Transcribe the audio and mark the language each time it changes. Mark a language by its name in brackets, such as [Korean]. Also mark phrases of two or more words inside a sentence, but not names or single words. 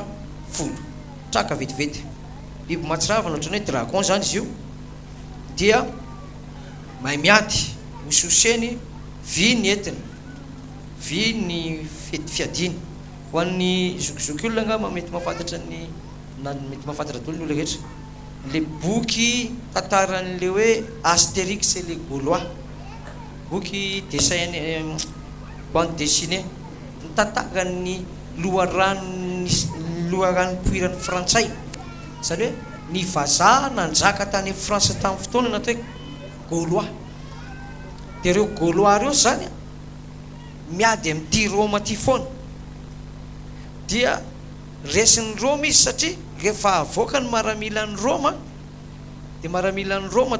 [Malagasy] folo traka vetivety biby matsiravina ohatran'ny hoe dragon zany izy io dia mahay miady hososeny vy ny entiny vy ny fiadiny ho an'ny zokizoky olona angamba mety mahafantatra mety mahafantatra daholo ny olona rehetra le boky tantaran'le hoe Astérix et les Gaulois boky [French] dessin bande dessinée [Malagasy] tantaran'ny loharano poiran'ny frantsay zany hoe ny vazaha nanjaka tany Frantsa tamin'ny fotoana natao hoe Gaulois dia ireo Gaulois reo zany miady amin'ity Roma ty foana dia resin'ny Roma izy satria rehefa avoaka ny maramilan'ny Roma dia maramilan'ny Roma